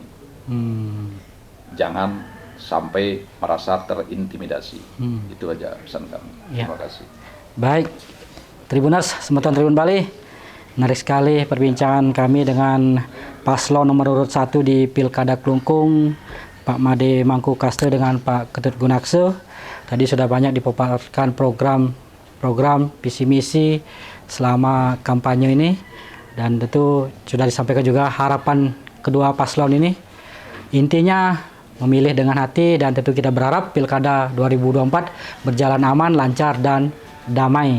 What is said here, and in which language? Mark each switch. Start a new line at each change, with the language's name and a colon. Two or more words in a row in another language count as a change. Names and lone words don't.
Indonesian: Jangan sampai merasa terintimidasi. Itu aja pesan kami. Terima kasih. Baik, Tribuners, Semeton Tribun Bali, menarik sekali perbincangan kami dengan paslon nomor urut 1 di Pilkada Klungkung, Pak Made Mangku Kaste dengan Pak Ketut Gunakse. Tadi sudah banyak dipaparkan program visi misi selama kampanye ini, dan tentu sudah disampaikan juga harapan kedua paslon ini. Intinya memilih dengan hati, dan tentu kita berharap Pilkada 2024 berjalan aman, lancar, dan damai.